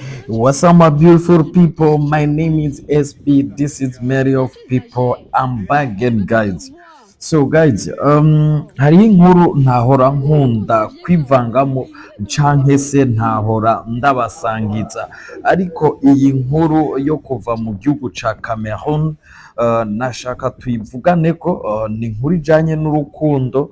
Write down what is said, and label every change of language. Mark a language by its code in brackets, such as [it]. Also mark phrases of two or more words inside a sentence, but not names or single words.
[en] What's up, my beautiful people? My name is SB. This is Mary of People. I'm back again, guys. So, guys, [rn] hari inkuru ntahora nkunda kwivangamo canke se ntahora ndabasangiza, ariko iyi nkuru yo kuva mu gihugu ca Cameroon nashaka tuyivugane ko ni inkuru ijanye n'urukundo.